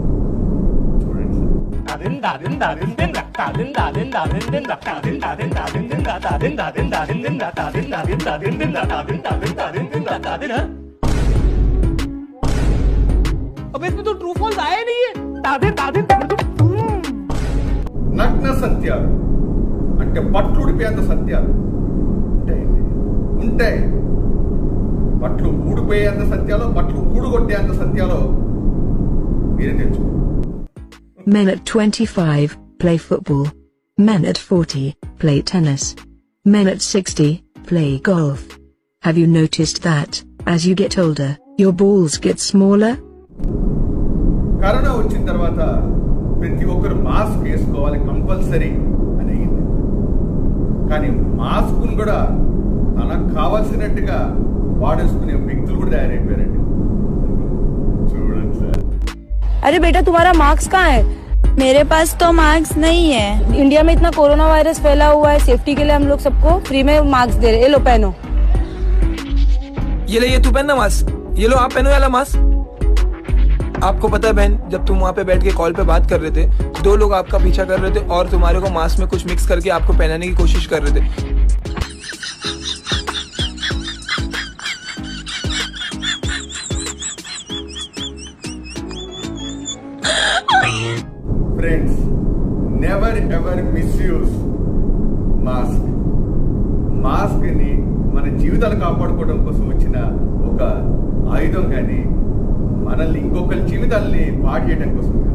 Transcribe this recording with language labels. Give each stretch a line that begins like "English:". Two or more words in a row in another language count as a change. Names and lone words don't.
Telugu: ఎందుకంటారా? చూడండి.
Hindi: अब इसमें तो
English: true false
Hindi: आया नहीं है
Telugu: నగ్న సత్యాలు అంటే పట్లుడిపోయేంత సత్యాలు ఉంటాయండి, ఉంటాయి. పట్లు ఊడిపోయేంత సత్యాలు, పట్లు ఊడుగొట్టేంత సత్యాలు మీరే తెలుసుకోండి.
English: Men at 25 play football. Men at 40 play tennis. Men at 60 play golf. Have you noticed that, as you get older, your balls get smaller?
Telugu: కరోనా వచ్చిన తర్వాత ప్రతి ఒక్కరు మాస్క్ వేసుకోవాలి కంపల్సరీ అని అయింది. కానీ మాస్క్ను కూడా తనకు కావాల్సినట్టుగా వాడేసుకునే వ్యక్తులు కూడా తయారైపోయారండి. చూడండి సార్.
Hindi: अरे बेटा तुम्हारा मार्क्स कहाँ है? मेरे पास तो मार्क्स नहीं है. इंडिया में इतना कोरोना वायरस फैला हुआ है, सेफ्टी के लिए हम लोग सबको फ्री में मार्क्स दे रहे हैं. ये लो पहनो. ये ले, ये तू पहनना मास्क. ये लो आप पहनो वाला मास्क. आपको पता है बहन, जब तुम वहाँ पे बैठ के कॉल पे बात कर रहे थे, 2 लोग आपका पीछा कर रहे थे और तुम्हारे को मास्क में कुछ मिक्स करके आपको पहनाने की कोशिश कर रहे थे.
English: Friends, never ever misuse mask.
Telugu: మాస్క్ ని మన జీవితాలు కాపాడుకోవడం కోసం వచ్చిన ఒక ఆయుధం, కానీ మనల్ని ఇంకొకరి జీవితాలని పాడు చేయడం కోసం కాదు.